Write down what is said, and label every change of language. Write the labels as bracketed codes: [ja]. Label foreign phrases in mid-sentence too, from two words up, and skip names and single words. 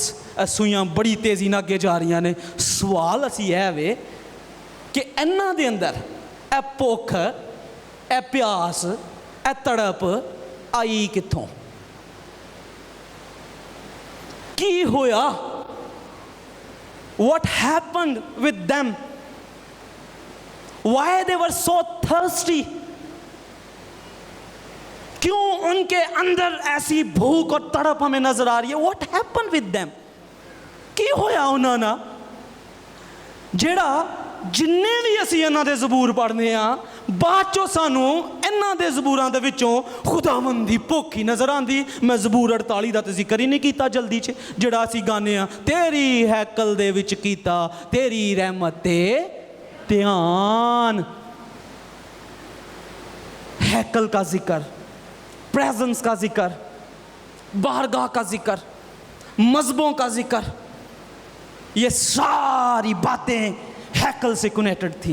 [pa] ਸੂਈਆਂ ਬੜੀ ਤੇਜ਼ੀ ਨਾਲ ਅੱਗੇ ਜਾ ਰਹੀਆਂ ਨੇ। ਸਵਾਲ ਅਸੀਂ ਐ ਵੇ ਕਿ ਇਨ੍ਹਾਂ ਦੇ ਅੰਦਰ ਏ ਭੁੱਖ, ਏ ਪਿਆਸ, ਏ ਤੜਪ ਆਈ ਕਿੱਥੋਂ? ਕੀ ਹੋਇਆ? [en] What happened with them? Why they were so thirsty? [hi] क्यों उनके अंदर ऐसी भूख और तड़प हमें नजर आ रही है? [en] What happened with them? [pa] ਕੀ ਹੋਇਆ ਉਨ੍ਹਾਂ ਨਾ ਜਿਹੜਾ ਜਿੰਨੇ ਭੀ ਅਸੀਂ ਇਨ੍ਹਾਂ ਦੇ ਜ਼ਬੂਰ ਪੜ੍ਹਨੇ ਆ, ਬਾਦ ਚੋਂ ਸਾਨੂੰ ਇਨ੍ਹਾਂ ਦੇ ਜ਼ਬੂਰਾਂ ਦੇ ਵਿਚੋਂ ਖ਼ੁਦਾਵੰਦ ਦੀ ਭੁੱਖ ਹੀ ਨਜ਼ਰ ਆਂਦੀ। ਮੈਂ ਜ਼ਬੂਰ 48 ਦਾ ਤੇ ਜ਼ਿਕਰ ਹੀ ਨਹੀਂ ਕੀਤਾ ਜਲਦੀ ਚ, ਜਿਹੜਾ ਅਸੀਂ ਗਾਣੇ ਆ, ਤੇਰੀ ਹੈਕਲ ਦੇ ਵਿਚ ਕੀਤਾ ਤੇਰੀ ਰਹਿਮਤ ਤੇ ਧਿਆਨ। [hi] हैकल का जिक्र, प्रेजेंस का जिक्र, बारगाह का जिक्र, मज़हबों का जिक्र, ये सारी बातें हैकल से कनेक्टेड थी।